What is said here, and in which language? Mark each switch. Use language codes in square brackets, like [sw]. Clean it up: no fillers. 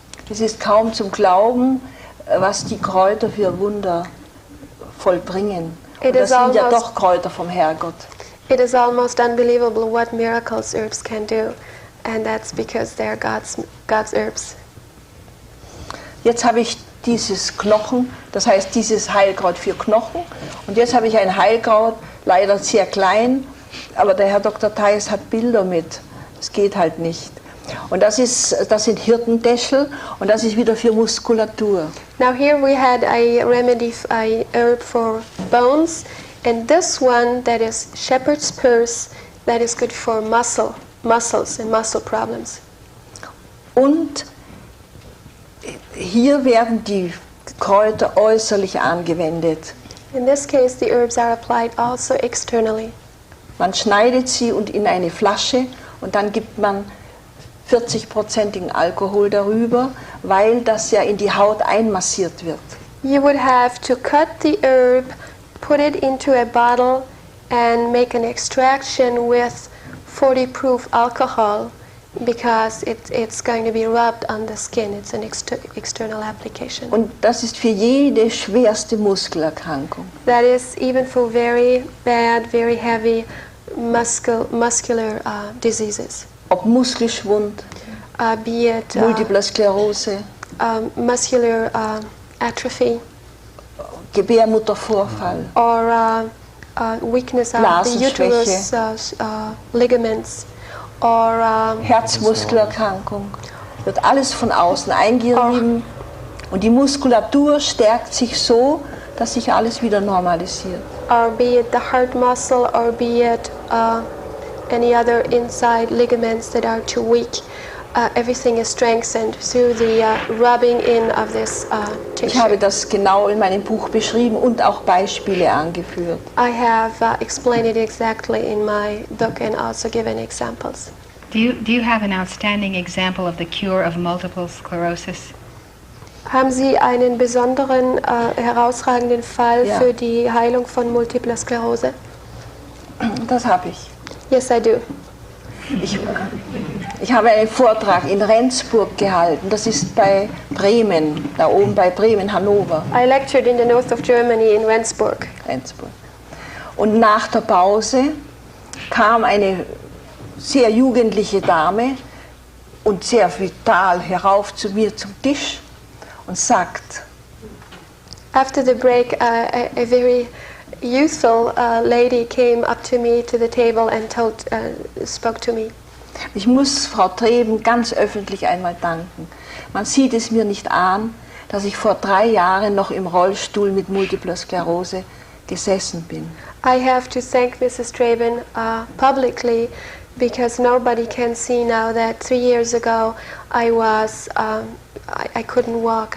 [de] Es ist kaum zum Glauben, was die Kräuter für Wunder vollbringen. Und das sind ja doch Kräuter vom Herrgott. [en] It is almost unbelievable what miracles herbs can do, and that's because they are God's herbs. [de] Jetzt habe ich dieses Knochen, das heißt dieses Heilkraut für Knochen, und jetzt habe ich ein Heilkraut, leider sehr klein, aber der Herr Dr. Theis hat Bilder mit. Es geht halt nicht. Und das sind Hirtentäschel und das ist wieder für Muskulatur. [en] Now here we had a remedy, a herb for bones, and this one that is shepherd's purse, that is good for muscles and muscle problems. [de] Und hier werden die Kräuter äußerlich angewendet. [en] In this case, the herbs are applied also externally. [de] Man schneidet sie und in eine Flasche und dann gibt man 40%igen Alkohol darüber, weil das ja in die Haut einmassiert wird. [en] You would have to cut the herb, put it into a bottle and make an extraction with 40 proof alcohol because it's going to be rubbed on the skin. It's an external application. [de] Und das ist für jede schwerste Muskelerkrankung. [en] That is even for very bad, very heavy muscular diseases. [de] Ob Muskelschwund, [en] Be it [de] Multiple Sklerose, [en] muscular atrophy, [de] Gebärmuttervorfall, [en] or weakness of the uterus ligaments, or [de] Herzmuskelerkrankung. Wird alles von außen eingerieben und die Muskulatur stärkt sich so, dass sich alles wieder normalisiert. [en] or be it the heart muscle, or be it any other inside ligaments that are too weak. Everything is strengthened through the rubbing in of this [de] Ich habe [en] tissue. [de] das genau in meinem Buch beschrieben und auch Beispiele angeführt. [en] I have explained it exactly in my book and also given examples. Do you have an outstanding example of the cure of multiple sclerosis? [de] Haben Sie einen besonderen, herausragenden Fall Ja. für die Heilung von Multipler Sklerose? Das habe ich. [en] Yes, I do. [de] Ich habe einen Vortrag in Rendsburg gehalten, das ist bei Bremen, da oben bei Bremen, Hannover. [en] I lectured in the north of Germany in Rendsburg. [de] Rendsburg. Und nach der Pause kam eine sehr jugendliche Dame und sehr vital herauf zu mir zum Tisch und sagt, [en] After the break, a very youthful lady came up to me to the table and spoke to me. [de] ich muss Frau Treben ganz öffentlich einmal danken. Man sieht es mir nicht an, dass ich vor 3 Jahren noch im Rollstuhl mit Multipler Sklerose gesessen bin. [en] I have to thank Mrs. Treben publicly, because nobody can see now that 3 years ago I was I couldn't walk.